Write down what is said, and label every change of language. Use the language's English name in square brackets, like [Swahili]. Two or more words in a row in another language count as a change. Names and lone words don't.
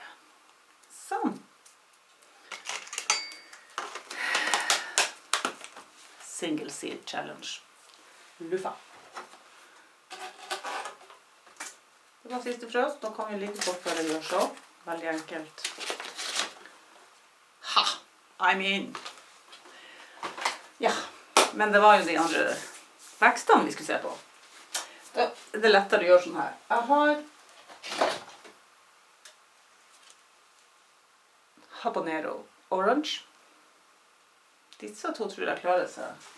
[Norwegian] Sånn. Single Seed Challenge. Luffa. Det var siste frø, så da kan vi like godt bare gjøre så. Veldig enkelt. Ha! [English] I'm in! [Norwegian] Ja, men det var jo de andre vekstene vi skulle se på. Da er det lettere å gjøre sånn her. Jeg har habanero orange. Disse to tror jeg klarer seg.